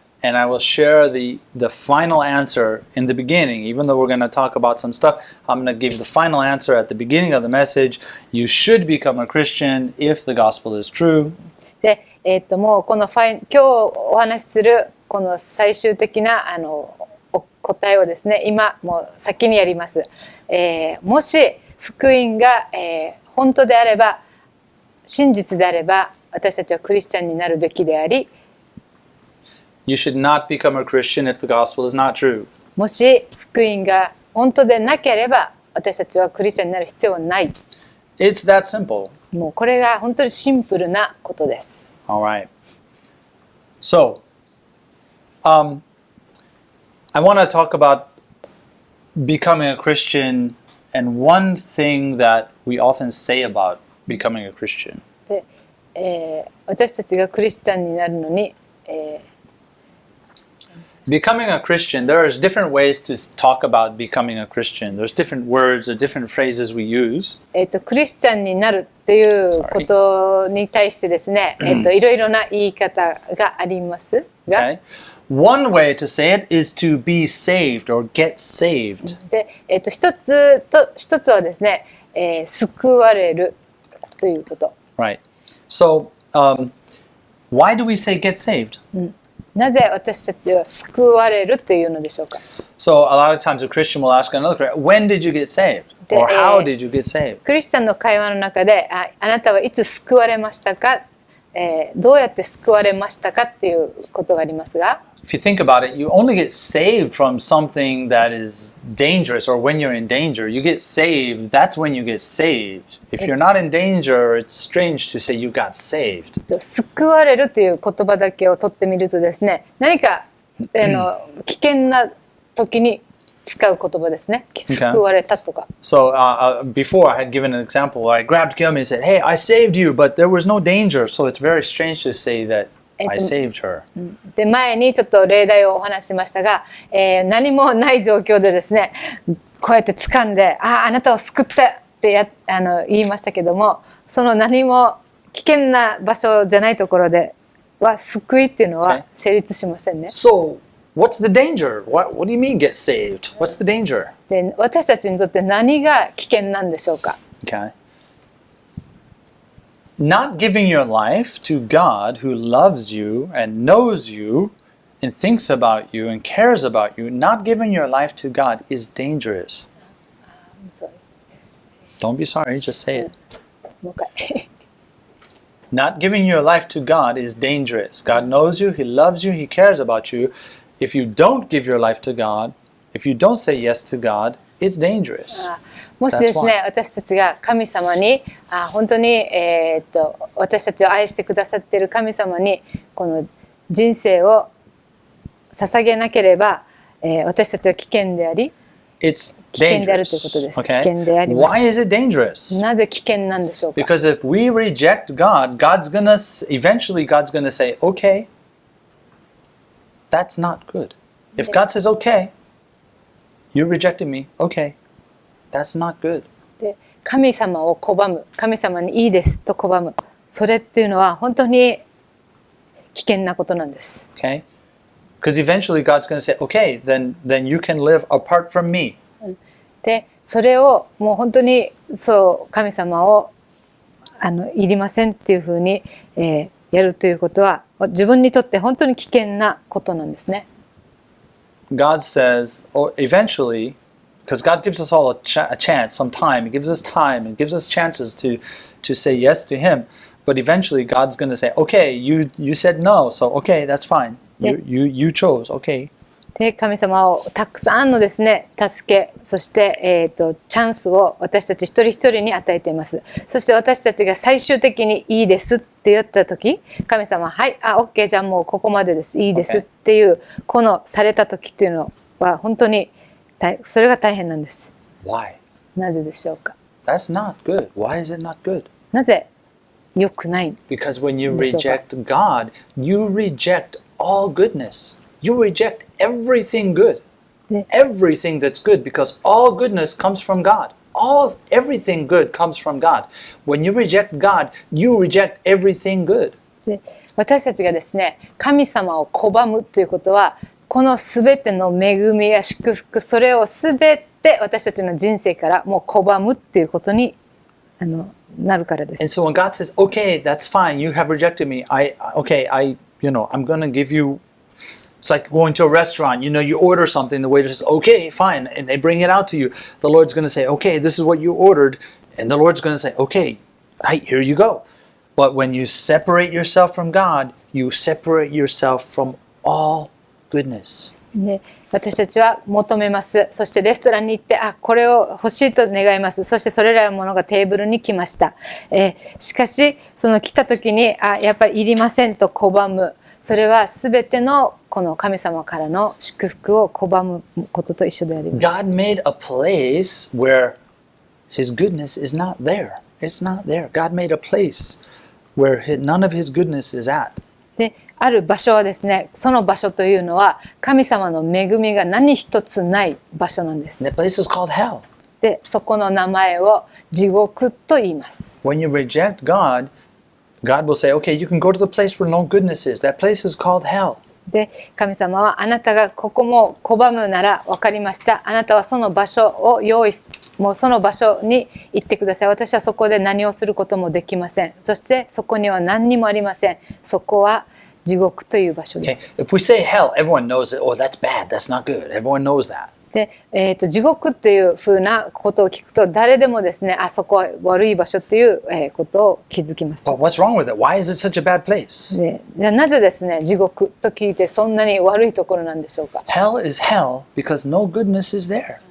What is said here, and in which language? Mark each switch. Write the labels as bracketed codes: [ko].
[en] and I will share the final answer in the beginning. Even though we're going to talk about some stuff, I'm going to give the final answer at the beginning of the message. You should become a Christian if the gospel is true. [ja] で、もうこの今日お話しするこの最終的な答えをですね、今もう先にやります。もし福音が、本当であれば、真実であれば、私たちはクリスチャンになるべきであり、 [en] You should not become a Christian if the gospel is not true. [ja] もし福音が本当でなければ、私たちはクリスチャンになる必要はない。 [en] It's that simple. [ja] もうこれが本当にシンプルなことです。 [en] All right. So, I want to talk about becoming a Christian and one thing that we often say about becoming a Christian. [ja] で、私たちがクリスチャンになるのに、 [en] Becoming a Christian, there's different ways to talk about becoming a Christian. There's different words or different phrases we use. [ja] クリスチャンになるっていうことに対してですね、いろいろな言い方がありますが、 [en] Okay? One way to say it is to be saved or get saved. [ja] で、一つはですね、救われるということ。 [en] Right. So, why do we say get saved? [ja] なぜ私たちは救われるというのでしょうか。 [en] So a lot of times a Christian will ask another Christian, when did you get saved? Or how did you get saved? [ja] クリスチャンの会話の中で、あなたはいつ救われましたか、どうやって救われましたかっていうことがありますが、 [en] If you think about it, you only get saved from something that is dangerous or when you're in danger. You get saved, that's when you get saved. If you're not in danger, it's strange to say you got saved. [ja] 救われるという言葉だけを取ってみるとですね、何か危険な時に使う言葉ですね。救われたとか。 [en] So before I had given an example, I grabbed Kiyomi and said, hey, I saved you, but there was no danger. So it's very strange to say that I saved her. [ja] で、前にちょっと例題をお話ししましたが、何もない状況でですね、こうやって掴んで、あなたを救ったって言いましたけども、その何も危険な場所じゃないところでは救いっていうのは成立しませんね。 [en] So, what's the danger? What do you mean get saved? What's the danger? [ja] で、私たちにとって何が危険なんでしょうか。 [en] Okay. Not giving your life to God who loves you and knows you and thinks about you and cares about you, not giving your life to God is dangerous. Don't be sorry, just say it. [ja] もう一回。 [en] Not giving your life to God is dangerous. God knows you, He loves you, He cares about you. If you don't give your life to God, if you don't say yes to God, it's dangerous. [ja] もしですね、私たちが神様に本当に、私たちを愛してくださっている神様にこの人生を捧げなければ、私たちは危険であり、 [en] It's [ja] 危険であるという [en] dangerous. [ja] ことです。危 [en] Okay? [ja] 険であります。 [en] Why is it dangerous? [ja] なぜ危険なんでしょうか。 [en] Because if we reject God, eventually God's gonna say, okay, that's not good. If God says, okay, you rejected me, okay, that's not good. [ja] で、神様を拒む、神様にいいですと拒む、それっていうのは本当に危険なことなんです。 [en] Okay? Because eventually God's gonna say, okay, then you can live apart from me. [ja] で、それをもう本当にそう神様をいりませんっていうふうに、やるということは自分にとって本当に危険なことなんですね。 [en] God says, oh, eventually, because God gives us all a chance, some time. He gives us time and gives us chances to say yes to Him. But eventually, God's going to say, okay, you said no, so okay, that's fine. You chose, okay. [ja] で、神様をたくさんのですね、助け、そして、チャンスを私たち一人一人に与えています。そして私たちが最終的にいいですって言った時、神様は、はい、OK、じゃあもうここまでです、いいですっていう、このされた時っていうのは本当にそれが大変なんです。 [en] Why? [ja] なぜでしょうか。 [en] That's not good. Why is it not good? [ja] なぜ良くない。 [en] Because when you reject God, you reject all goodness. You reject everything good. Everything that's good, because all goodness comes from God. Everything good comes from God. When you reject God, you reject everything good. [ja] で、私たちがですね、神様を拒むということは、このすべての恵みや祝福、それをすべて私たちの人生からもう拒むっていうことになるからで [en] And [ja] す。 [en] so when God says, "Okay, that's fine. You have rejected me. I'm going to give you." It's like going to a restaurant. You order something. The waiter says, "Okay, fine," and they bring it out to you. The Lord's going to say, "Okay, this is what you ordered," and the Lord's going to say, "Okay, hey, here you go." But when you separate yourself from God, you separate yourself from all goodness. [ja] で、私たちは求めます。そしてレストランに行って、これを欲しいと願います。そしてそれらのものがテーブルに来ました。しかしその来た時にやっぱりいりませんと拒む。それはすべてのこの神様からの祝福を拒むことと一緒であります。 [en] God made a place where His goodness is not there. It's not there. God made a place where none of His goodness is at. [ja] で、ある場所はですね、その場所というのは神様の恵みが何一つない場所なんです。 [en] And that place is called hell. [ja] で、そこの名前を地獄と言います。 [en] When you reject God, God will say, "Okay, you can go to the place where no goodness is. That place is called hell." [ja] で、神様はあなたがここも拒むなら分かりました。あなたはその場所をもうその場所に行ってください。私はそこで何をすることもできません。そしてそこには何にもありません。そこは地獄という場所で [en] Okay. [ja] す。 [en] If we say hell, everyone knows it. Oh, that's bad. That's not good. Everyone knows that. [ja] で、地獄っていうふうなことを聞くと誰でもですね、そこは悪い場所っていうことを気づきます。 [en] But what's wrong with it? Why is it such a bad place? [ja] で、じゃあなぜですね、地獄と聞いてそんなに悪いところなんでしょうか。 [en] Hell is hell because no goodness is there.